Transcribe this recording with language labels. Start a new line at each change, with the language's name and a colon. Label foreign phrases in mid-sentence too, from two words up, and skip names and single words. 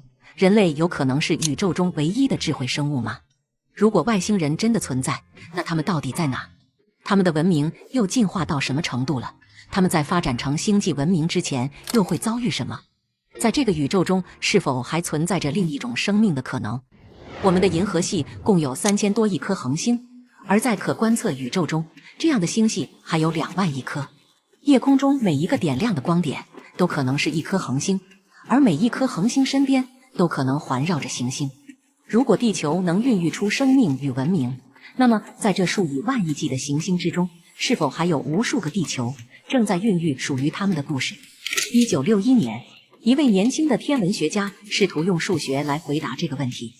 Chinese: 人類有可能是宇宙中唯一的智慧生物吗？如果外星人真的存在，那他們到底在哪？他們的文明又进化到什麼程度了？他们在發展成星际文明之前又會遭遇什麼？在這個宇宙中是否還存在着另一種生命的可能？我們的銀河系共有3000多億顆恆星，而在可觀測宇宙中，這樣的星系還有2萬億顆。夜空中每一個點亮的光點都可能是一顆恆星，而每一顆恆星身邊都可能環繞着行星。如果地球能孕育出生命與文明，那麼在這數以萬億計的行星之中，是否還有無數個地球正在孕育屬於他們的故事？1961年，一位年輕的天文學家試圖用數學來回答這個問題。